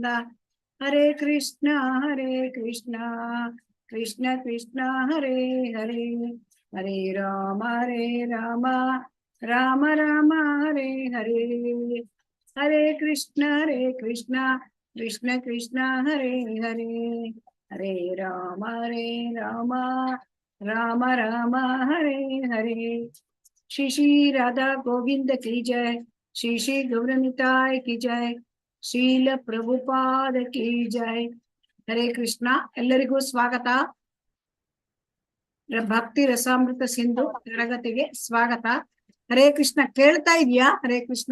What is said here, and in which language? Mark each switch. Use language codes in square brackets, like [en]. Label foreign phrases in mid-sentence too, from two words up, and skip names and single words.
[sa] ಹರೇ ಕೃಷ್ಣ ಕೃಷ್ಣ ಕೃಷ್ಣ ಹರೇ ಹರೇ ಹರೇ ರಾಮ ರಾಮ ರಾಮ ಹರೇ ಹರೇ. ಹರೇ ಕೃಷ್ಣ ಕೃಷ್ಣ ಕೃಷ್ಣ ಹರೇ ಹರೇ ಹರೇ ರಾಮ ರಾಮ ರಾಮ ಹರೇ ಹರೇ. [hi] श्री श्री राधा गोविंद की जय, श्री श्री गौरनिताय की जय, श्रील प्रभुपाद की जय. [kn] ಹರೇ ಕೃಷ್ಣ. ಎಲ್ಲರಿಗೂ ಸ್ವಾಗತ. ಭಕ್ತಿ ರಸಾಮೃತ ಸಿಂಧು ತರಗತಿಗೆ ಸ್ವಾಗತ. ಹರೇ ಕೃಷ್ಣ. ಕೇಳ್ತಾ ಇದೆಯಾ? ಹರೇ ಕೃಷ್ಣ.